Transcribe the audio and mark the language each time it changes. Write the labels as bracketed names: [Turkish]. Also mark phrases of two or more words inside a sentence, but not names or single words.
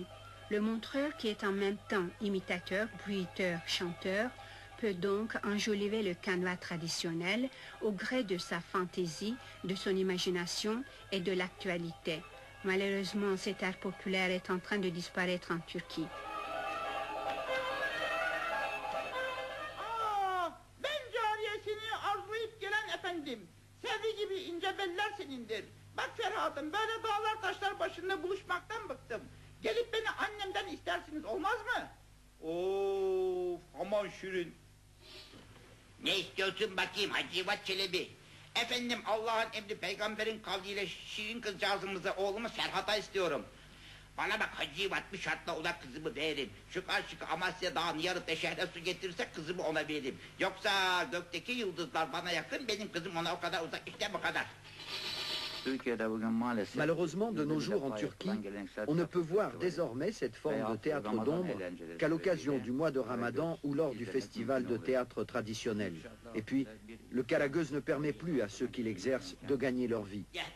[French] Le montreur, qui est en même temps imitateur, bruiteur, chanteur, peut donc enjoliver le canevas traditionnel au gré de sa fantaisie, de son imagination et de l'actualité. Malheureusement, cet art populaire est en train de disparaître en Turquie. [Turkish] Ben cariyesini arzulayıp gelen efendim. Sevgi gibi ince beller senindir. Bak Ferhat'ım, böyle dağlar taşlar başında buluşmaktan bıktım. Gelip beni annemden istersiniz, olmaz mı? Of, aman şirin. Ne istiyorsun bakayım Hacivat Çelebi? Efendim, Allah'ın emri peygamberin kavliyle şirin kızcağızımıza oğlumu Serhat'a istiyorum. Bana bak Hacivat, bir şartla ona kızımı veririm. Şu karşı Amasya Dağı'nı yarıp da şehre su getirirsek kızımı ona veririm. Yoksa gökteki yıldızlar bana yakın, benim kızım ona o kadar uzak, işte bu kadar. [French] Malheureusement, de nos jours en Turquie, on ne peut voir désormais cette forme de théâtre d'ombre qu'à l'occasion du mois de Ramadan ou lors du festival de théâtre traditionnel. Et puis, le Karagöz ne permet plus à ceux qui l'exercent de gagner leur vie.